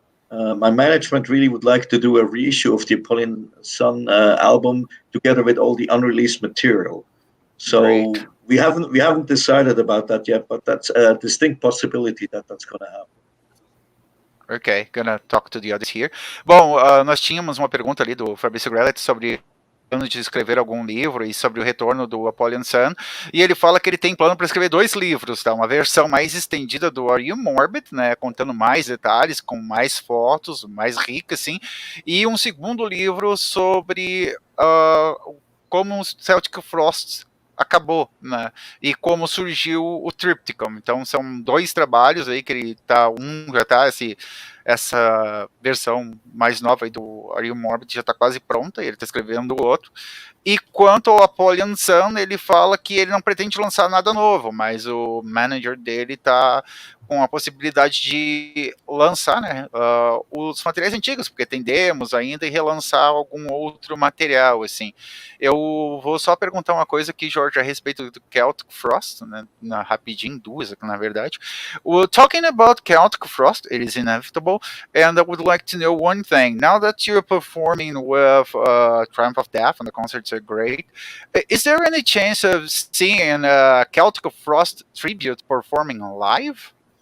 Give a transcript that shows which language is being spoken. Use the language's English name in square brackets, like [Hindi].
[English] My management really would like to do a reissue of the Apollyon Sun album together with all the unreleased material. So Great. we haven't decided about that yet, but that's a distinct possibility that's going to happen. Ok, gonna talk to the audience here. [Portuguese] Bom, nós tínhamos uma pergunta ali do Fabrício Grelet sobre plano de escrever algum livro e sobre o retorno do Apollyon Sun, e ele fala que ele tem plano para escrever 2 livros, tá? Uma versão mais estendida do Are You Morbid, né, contando mais detalhes, com mais fotos, mais rica, assim, e um segundo livro sobre como o Celtic Frost acabou, né? E como surgiu o Triptychon. Então são 2 trabalhos aí que ele tá, já tá essa versão mais nova aí do Are You Morbid já tá quase pronta, e ele tá escrevendo o outro. E quanto ao Apollyon Sun, ele fala que ele não pretende lançar nada novo, mas o manager dele tá com a possibilidade de lançar, né, os materiais antigos, porque tem demos ainda, e relançar algum outro material, assim. Eu vou só perguntar uma coisa aqui, Jorge, a respeito do Celtic Frost, né, rapidinho, 2 aqui, na verdade. [English] Talking about Celtic Frost, it is inevitable, and I would like to know one thing. Now that you're performing with Triumph of Death, and the concerts are great, is there any chance of seeing Celtic Frost tribute performing live?